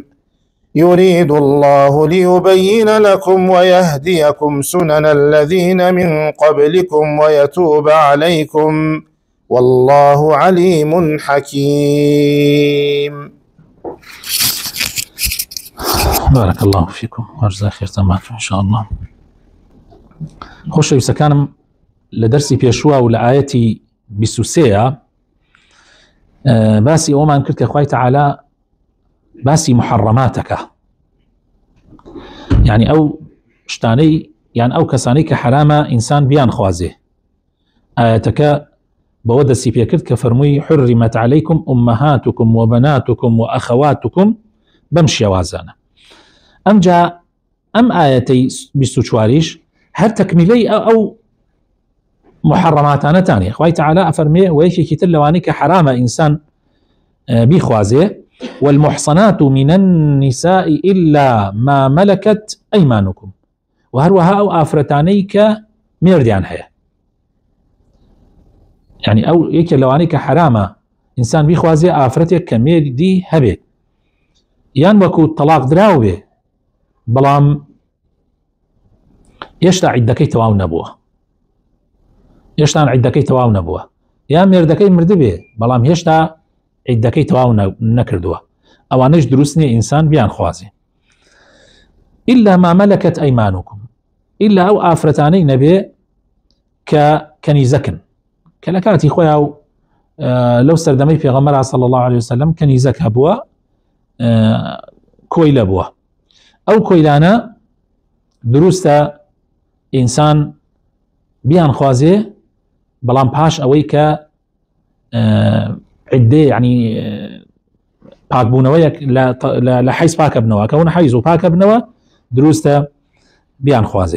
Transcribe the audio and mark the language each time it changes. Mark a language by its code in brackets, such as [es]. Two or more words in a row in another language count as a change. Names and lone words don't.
[ar] يريد الله ليبين لكم ويهديكم سنن الذين من قبلكم ويتوب عليكم والله عليم حكيم. بارك الله فيكم وجزاك خير تمامكم إن شاء الله. [ckb] خۆشەویستەکانم، لە دەرسی پێشووە و لە ئاەتی 23 باسی ئەومان کرد کە خوای تەعالا باسی محەڕەماتەکە، یعنی ئەو شتانەی یان ئەو کەسانەی کە حرامە ئینسان بیان خوازێ. ئاەتەکە بەوە دەستی پێ کرد کە فەرمووی [ar] حرمت عليكم أمهاتكم وبناتكم وأخواتكم [ckb] بەم شێوازانە. ئەمجا ئەم ئاەتەی 24 هەر تەکمیلەی ئەو محرماتانەتانێ. خوای تەعالا ئەفەرمێ و یەکێکی تر لەوانەی کە حرامە ئینسان بیخوازێ [ar] والمحصنات من النساء إلا ما ملكت أيمانكم، [ckb] و هەروەها ئەو ئافرەتانەی کە مێردیان هەیە. یعنی ئەو یەکێ لەوانەی کە حرامە ئینسان بیخوازێ ئافرەتێک کە مێردی هەبێت یان وەکو تەلاق دراو بێ بەڵام هێشتا عیدەکەی تەواو نەبووە، یا مێردەکەی مردبێ بەڵام هێشتا عیدەکەی تەواو نەکردووە، ئەوانەش دروست نییە ئینسان بیان خوازێ. [ar] إلا ما ملكت أيمانكم، [ckb] إلا ئەو ئافرەتانەی نەبێ کە کەنیزەکن، کە لە کاتی خۆیان لەو سەردەمەی پێغەمبەر [ar] صلی الله عليه وسلم [ckb] کەنیزەک هەبووە، کۆیلە بووە. ئەو کۆیلانە دروستە ئینسان بیان خوازێ بەڵام پاش ئەوەی کە عدێ ینی پاکبوونەوەیەک لە حیز پاکە بنەوە، کەونە حیز و پاکە بنەوە دروستە بیان خوازێ.